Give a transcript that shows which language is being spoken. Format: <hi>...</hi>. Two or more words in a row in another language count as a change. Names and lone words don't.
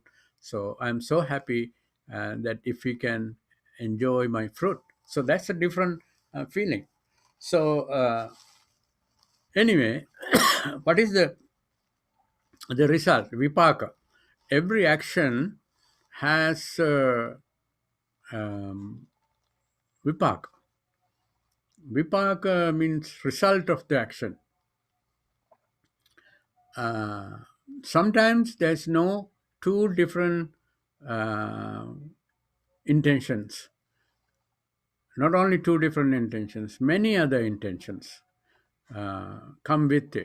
<en>So I'm so happy that if we can enjoy my fruit. So that's a different feeling. So anyway, what is the result? Vipaka. Every action has um, vipaka. Vipaka means result of the action. uh, Sometimes there's no two different uh, intentions, not only two different intentions, many other intentions come with it.</en>